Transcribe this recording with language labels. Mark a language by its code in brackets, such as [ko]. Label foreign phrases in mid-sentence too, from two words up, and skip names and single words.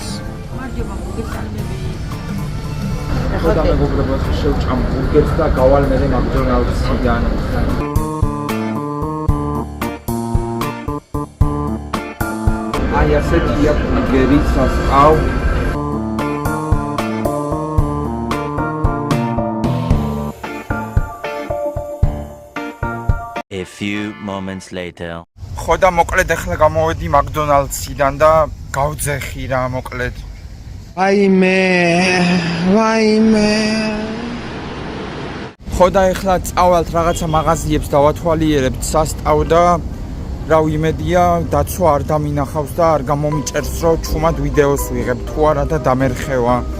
[ka] მარჯობა, მოგესალმები. ხო და მეგობრებო, ეხლა შევჭამ ბურგერს და გავალ მე მაკდონალდსიდან. აი ასეთია ბურგერი, სასყავ. [en] A few moments later. [ka] ხო და მოკლედ ეხლა გამოვედი მაკდონალდსიდან და გავძეხი რა მოკლედ. ვაიმე. ხო და ეხლა წავალთ რაღაცა მაღაზიებს დავათვალიერებთ სასტავ და რა ვიმედია დაცვა არ დამინახავს და არ გამომიჭერს რომ ჩუმად ვიდეოს ვიღებ თუ არა და დამერხევა.